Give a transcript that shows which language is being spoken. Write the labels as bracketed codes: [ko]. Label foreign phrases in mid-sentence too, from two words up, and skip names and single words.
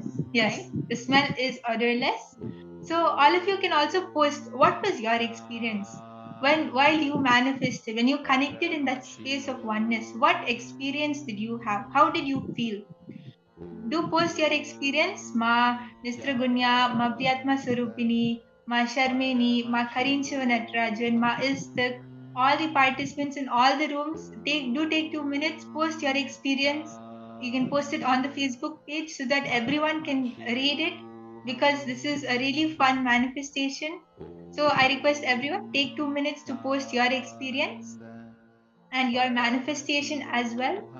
[en] Yes, Right? the smell is odorless. So all of you can also post what was your experience while you manifested, when you connected in that space of oneness. What experience did you have? How did you feel? Do post your experience. Ma Nistragunya, Ma Priyatma Swarupini, Ma Sharmini, Ma Karinchava Natarajan, Ma Istak, all the participants in all the rooms, take 2 minutes, post your experience. You can post it on the Facebook page so that everyone can read it, because this is a really fun manifestation. So I request everyone, take 2 minutes to post your experience and your manifestation as well.